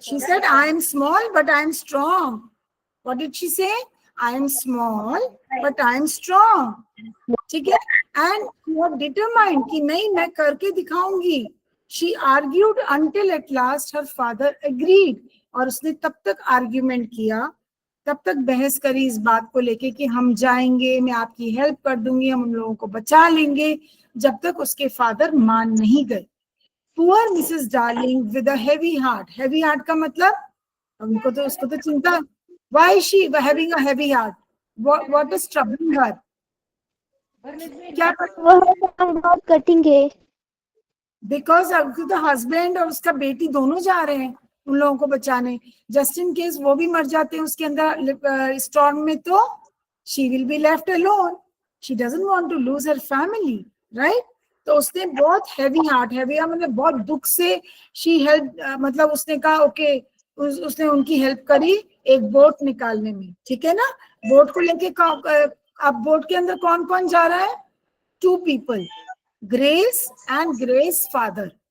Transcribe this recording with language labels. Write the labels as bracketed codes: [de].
[en] She said, I am small, but I am strong. What did she say? I am small, but I am strong. [hi] ठीक है, [en] and she was determined [hi] कि नहीं, मैं करके दिखाऊंगी. [en] She argued until at last her father agreed. [hi] और उसने तब तक आर्ग्यूमेंट किया, तब तक बहस करी इस बात को लेके कि हम जाएंगे, मैं आपकी हेल्प कर दूंगी, हम उन लोगों को बचा लेंगे, जब तक उसके फादर मान नहीं गए. [en] Poor Mrs. Darling with a heavy heart. [hi] Heavy heart का मतलब उनको तो उसको तो चिंता. [en] Why is she having a heavy heart? What is troubling her? क्या [hi] बहुत कठिन है. [en] Because the husband [hi] और उसका बेटी दोनों जा रहे हैं उन लोगों को बचाने. [en] Just in case [hi] वो भी मर जाते हैं उसके अंदर स्टॉर्म में, तो [en] she will be left alone. She doesn't want to lose her family, right? [hi] तो उसने बहुत हैवी हार्ट, हैवी मतलब बहुत दुख से शी हेल्प, मतलब उसने कहा ओके, उसने उनकी हेल्प करी एक बोट निकालने में. ठीक है ना, बोट को लेके अब बोट के अंदर कौन कौन जा रहा है? [en] 2 people, Grace and Grace father.